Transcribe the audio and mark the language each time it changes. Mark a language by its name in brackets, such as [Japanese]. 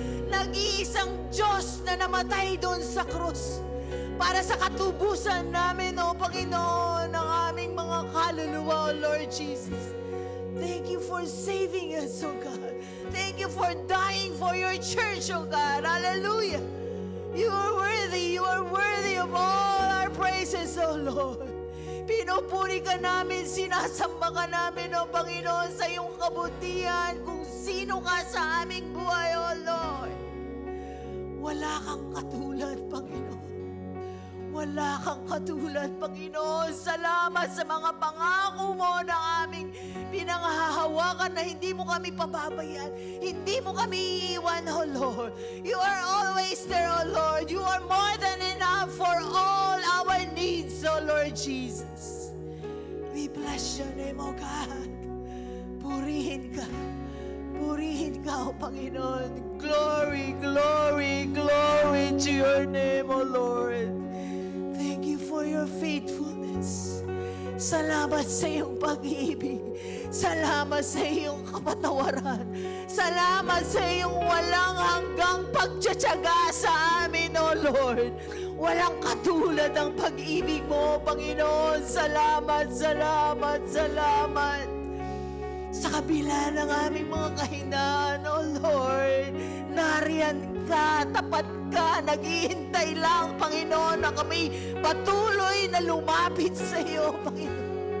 [Filipino] Nag-iisang Diyos na namatay doon sa krus para sa katubusan namin, O Panginoon, ng aming mga kaluluwa, O Lord Jesus. [English] Thank you for saving us, O God. Thank you for dying for your church, O God. Hallelujah. You are worthy of all our praises, O Lord. [Filipino] Pinupuri ka namin, sinasamba ka namin, O Panginoon, sa iyong kabutihan, kung sino ka sa aming buhay, O Lord. Wala kang katulad, Panginoon. Wala kang katulad, Panginoon. Salamat sa mga pangako mo na aming pinanghahawakan na hindi mo kami pababayan. Hindi mo kami iiwan, O Lord. [English] You are always there, O Lord. You are more than enough for all our needs, O Lord Jesus. We bless your name, O God. [Filipino] Purihin ka. Purihin ka, O Panginoon. [English] Glory, glory, glory to your name, O Lord. Thank you for your faithfulness. [Filipino] Salamat sa iyong pag-ibig. Salamat sa iyong kapatawaran. Salamat sa iyong walang hanggang pagtsatsaga sa amin, O Lord. Walang katulad ang pag-ibig mo, Panginoon. Salamat, salamat, salamat. Sa kabila ng aming mga kahinaan, O Lord, nariyan ka, tapat ka, naghihintay lang, Panginoon, na kami patuloy na lumapit sa iyo, Panginoon.